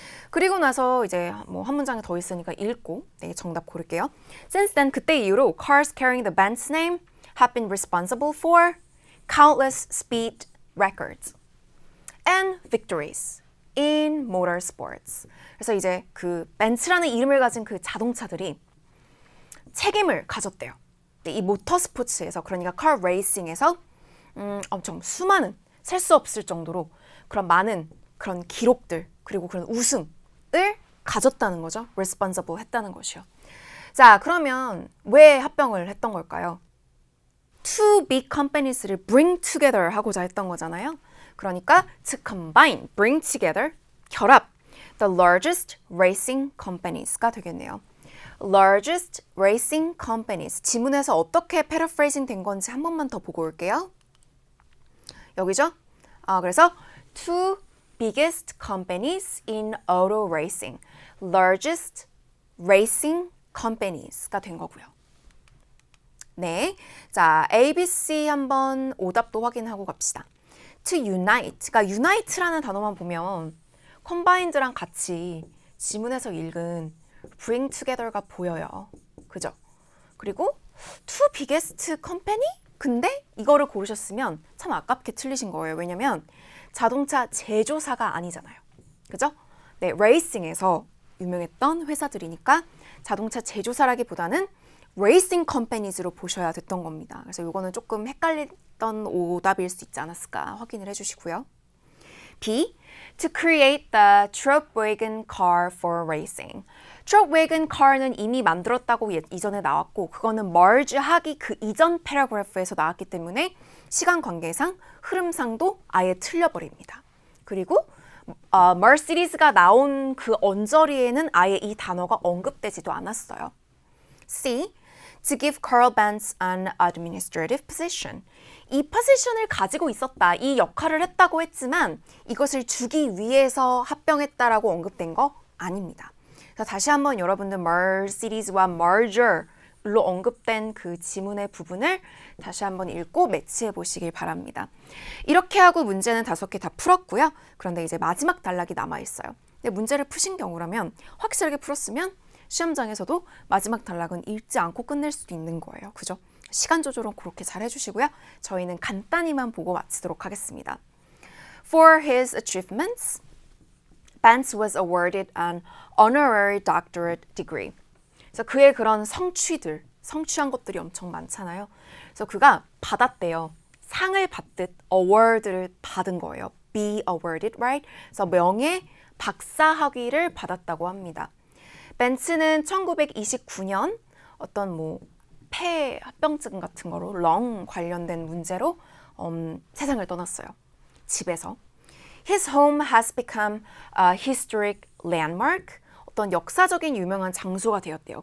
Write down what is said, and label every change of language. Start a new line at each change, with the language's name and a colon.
Korean: 그리고 나서 이제 뭐 한 문장이 더 있으니까 읽고 네, 정답 고를게요.
English: Since then,
Korean: 그때 이후로
English: cars carrying the Benz name have been responsible for countless speed records and victories in motorsports.
Korean: 그래서 이제 그 벤츠라는 이름을 가진 그 자동차들이 책임을 가졌대요. 이 모터스포츠에서 그러니까 카 레이싱에서 엄청 수많은 셀 수 없을 정도로 그런 많은 그런 기록들 그리고 그런 우승을 가졌다는 거죠. responsible 했다는 것이요. 자, 그러면 왜 합병을 했던 걸까요?
English: Two big companies를 bring together
Korean: 하고자 했던 거잖아요. 그러니까
English: to combine, bring together, 결합, the largest racing companies가 되겠네요. largest racing companies.
Korean: 지문에서 어떻게 paraphrasing 된 건지 한 번만 더 보고 올게요. 여기죠?
English: 그래서 two biggest companies in auto racing. largest racing companies가 된 거고요.
Korean: 네, 자 A, B, C 한번 오답도 확인하고 갑시다. To unite, 그러니까 unite라는 단어만 보면 combined랑 같이 지문에서 읽은
English: bring together
Korean: 가 보여요. 그죠?
English: 그리고 two biggest company?
Korean: 근데 이거를 고르셨으면 참 아깝게 틀리신 거예요. 왜냐면 자동차 제조사가 아니잖아요. 그죠? 네, 레이싱에서 유명했던 회사들이니까 자동차 제조사라기보다는 레이싱 컴퍼니즈로 보셔야 됐던 겁니다. 그래서 이거는 조금 헷갈렸던 오답일 수 있지 않았을까 확인을 해주시고요. B.
English: To create the Trope-wagon car for racing.
Korean: Trope-wagon car는 이미 만들었다고 이전에 나왔고 그거는 merge하기 그 이전 패러그래프에서 나왔기 때문에 시간 관계상 흐름상도 아예 틀려버립니다. 그리고 Mercedes가 나온 그 언저리에는 아예 이 단어가 언급되지도 않았어요. C.
English: To give Carl Benz an administrative position.
Korean: 이 포지션을 가지고 있었다, 이 역할을 했다고 했지만 이것을 주기 위해서 합병했다라고 언급된 거 아닙니다. 그래서 다시 한번 여러분들 Mercedes와 merger로 언급된 그 지문의 부분을 다시 한번 읽고 매치해 보시길 바랍니다. 이렇게 하고 문제는 5개 다 풀었고요. 그런데 이제 마지막 단락이 남아있어요. 근데 문제를 푸신 경우라면 확실하게 풀었으면 시험장에서도 마지막 단락은 읽지 않고 끝낼 수도 있는 거예요. 그죠? 시간 조절은 그렇게 잘 해주시고요. 저희는 간단히만 보고 마치도록 하겠습니다.
English: For his achievements, Benz was awarded an honorary doctorate degree.
Korean: 그래서 그의 그런 성취한 것들이 엄청 많잖아요. 그래서 그가 받았대요. 상을 받듯 award를 받은 거예요.
English: Be awarded, right?
Korean: 그래서 명예 박사 학위를 받았다고 합니다. 벤츠는 1929년 어떤 폐 합병증 같은 거로 렁 관련된 문제로 세상을 떠났어요. 집에서.
English: His home has become a historic landmark.
Korean: 어떤 역사적인 유명한 장소가 되었대요.